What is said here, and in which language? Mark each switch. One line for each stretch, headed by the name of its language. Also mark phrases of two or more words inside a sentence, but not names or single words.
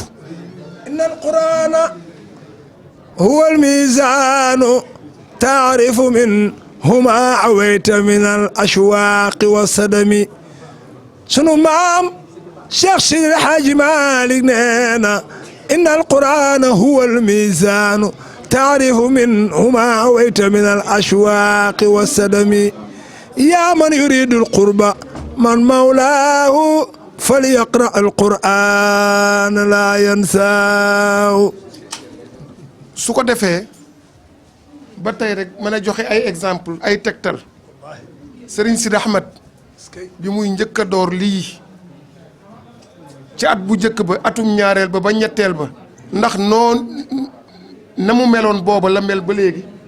Arabic: إن القرآن هو الميزان تعرف منهما أويت من ال الأشواق والسدم
Wolof: sunu maam Cheikh Seydi El Hadji Malick nee na
Arabic: إن القرآن هو الميزان تعرف منهما أويت من الأشواق والسدم يا من يريد القرب من مولاه فليقرأ القرآن لا ينساه.
Wolof: su ko defee ba tey rek mën a joxe ay exemple ay tegtal Serigne Sidi Ahmed bi muy njëkk a door lii ci at bu njëkk ba atum ñaareel ba ba ñetteel ba ndax noon na mu meloon booba la mel ba léegi